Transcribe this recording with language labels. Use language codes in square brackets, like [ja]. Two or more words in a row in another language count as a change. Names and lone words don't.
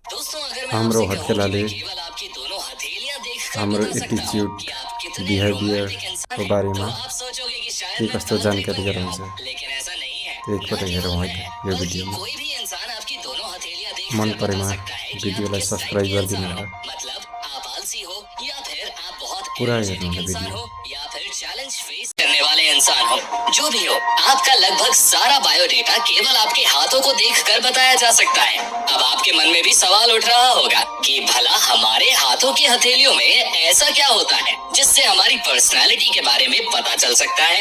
[ne] हाम्रो हत्केलाले हाम्रो [en] attitude behavior [ne] को बारेमा के कस्तो जानकारी गराउँछ त्यो एकपल्ट हेरौँ है त यो भिडियोमा। मन परेमा भिडियोलाई सब्सक्राइब गरिदिनु होला, पुरा हेर्नु होला भिडियो। [hi] करने वाले इंसान हो, जो भी हो, आपका लगभग सारा बायोडेटा केवल आपके हाथों को देखकर बताया जा सकता है। अब आपके मन में भी सवाल उठ रहा होगा कि भला हमारे हाथों की हथेलियों में ऐसा क्या होता है जिससे हमारी पर्सनालिटी के बारे में पता चल सकता है।